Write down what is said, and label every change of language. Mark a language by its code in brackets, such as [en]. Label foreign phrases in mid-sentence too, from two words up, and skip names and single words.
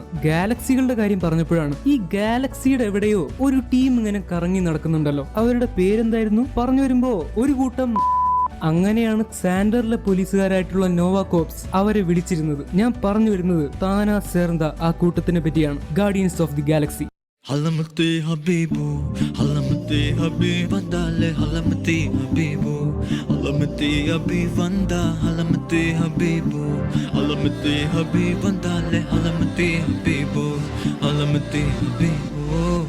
[ml] ഗാലക്സികളുടെ കാര്യം പറഞ്ഞപ്പോഴാണ് ഈ ഗാലക്സിയുടെ എവിടെയോ ഒരു ടീം ഇങ്ങനെ കറങ്ങി നടക്കുന്നുണ്ടല്ലോ. അവരുടെ പേരെന്തായിരുന്നു? പറഞ്ഞു വരുമ്പോ ഒരു കൂട്ടം. അങ്ങനെയാണ് സാൻഡറിലെ പോലീസുകാരായിട്ടുള്ള നോവ കോപ്സ് അവരെ വിളിച്ചിരുന്നത്. ഞാൻ പറഞ്ഞു വരുന്നത് താന സേർന്ത ആ കൂട്ടത്തിനെ പറ്റിയാണ്. ഗാർഡിയൻസ് ഓഫ് ദി ഗാലക്സി. Halamati Habibu, Halamati Habibandale, Halamati Habibu, Halamati Habibanda, Halamati Habibu, Halamati Habibandale, Halamati Habibu, Halamati Habibu.